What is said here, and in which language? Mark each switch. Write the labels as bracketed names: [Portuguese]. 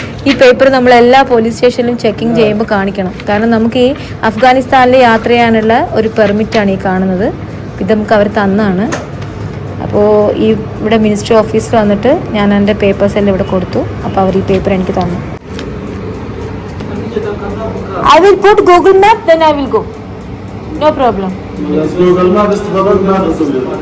[Malayalam] ഈ പേപ്പർ നമ്മൾ എല്ലാ പോലീസ് സ്റ്റേഷനിലും ചെക്കിങ് ചെയ്യുമ്പോൾ കാണിക്കണം. കാരണം നമുക്ക് ഈ അഫ്ഗാനിസ്ഥാനിൽ യാത്ര ചെയ്യാനുള്ള ഒരു പെർമിറ്റാണ് ഈ കാണുന്നത്. ഇത് നമുക്ക് അവർ തന്നാണ്. അപ്പോൾ ഇവിടെ മിനിസ്ട്രി ഓഫീസിൽ വന്നിട്ട് ഞാൻ എൻ്റെ പേപ്പേഴ്സ് എല്ലാം ഇവിടെ കൊടുത്തു. അപ്പോൾ അവർ ഈ പേപ്പർ എനിക്ക് തന്നു. [English] I will put Google Map, then I will go. No problem. [Persian] Google Map استفادت ما رسوله.